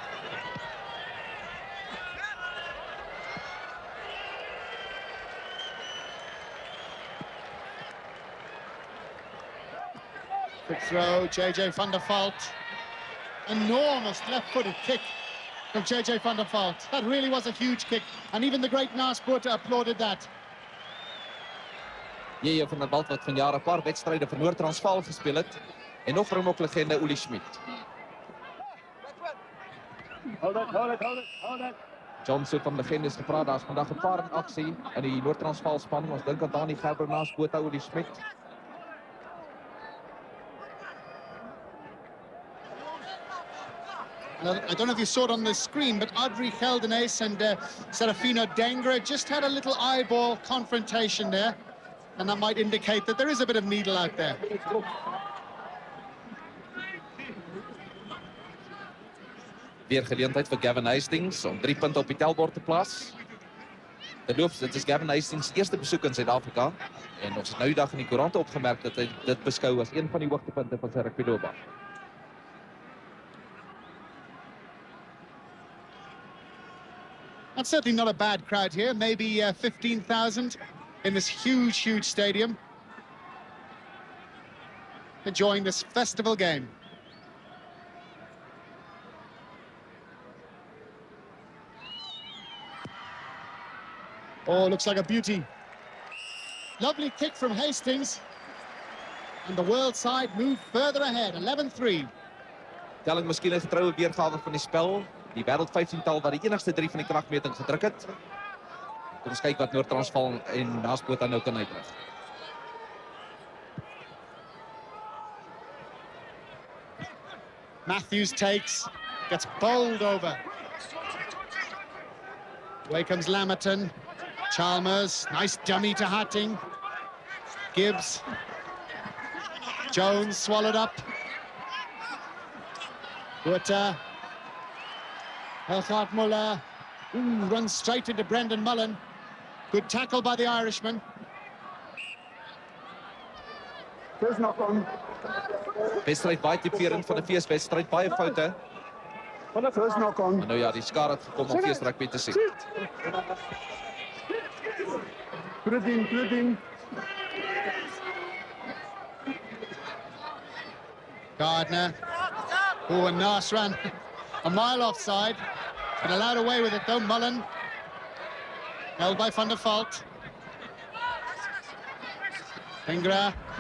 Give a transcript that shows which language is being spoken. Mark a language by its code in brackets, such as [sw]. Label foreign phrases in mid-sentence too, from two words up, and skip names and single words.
[en] Quick throw, JJ van der Vault. Enormous left-footed kick from JJ van der Vault. That really was a huge kick, and even the great Naaspoort applauded that. [af] JJ van der Vault wat vanjaar 'n paar wedstryde vir Noord-Transvaal gespeel het en nog vir hom ook legende Uli Schmidt. [en] Hold it. [af] John so van legendes gepraat, daar's vandag 'n paar in aksie in die Noord-Transvaal span. Ons dink aan Dani Gerber, Naaspoort, Uli Schmidt. I don't know if you saw it on the screen, but Audrey Geldenace and Serafino Dengra just had a little eyeball confrontation there, and that might indicate that there is a bit of needle out there. Weer geleentheid vir Gavin Hastings om 3 punte op die tellbord te plaas. Terloops, dit is Gavin Hastings eerste besoek in Suid-Afrika en ons het nou die dag in die koerante opgemerk dat hy dit beskou as een van die hoogtepunte van sy rugbyloopbaan. [en] That's certainly not a bad crowd here, maybe 15,000 in this huge stadium, enjoying this festival game. Oh, looks like a beauty. Lovely kick from Hastings. And the world side move further ahead, 11-3. [af] Telling miskien 'n getroue weergawe van die spel. Die wêreld 15-tal wat die enigste 3 van die kragmeting gedruk het. Kom ons kyk wat Noord-Transvaal en Naasbotha nou kan uitrig. [en] Matthews takes, gets bowled over. Away comes Lamerton. Chalmers, nice dummy to Hatting. Gibbs. Jones swallowed up. Butter. Elkhart Muller. Runs straight into Brendan Mullen. Good tackle by the Irishman. First knock on. [af] Wedstryd baie tiperend van 'n feeswedstryd, baie foute. [en] First knock on. [af] Maar nou ja, die skare het gekom om feesrugby te sien. [en] Put it in. Gardner. Oh, and Nas ran a mile offside. But allowed away with it though, Mullen. Held by Van der Vault. Ingra.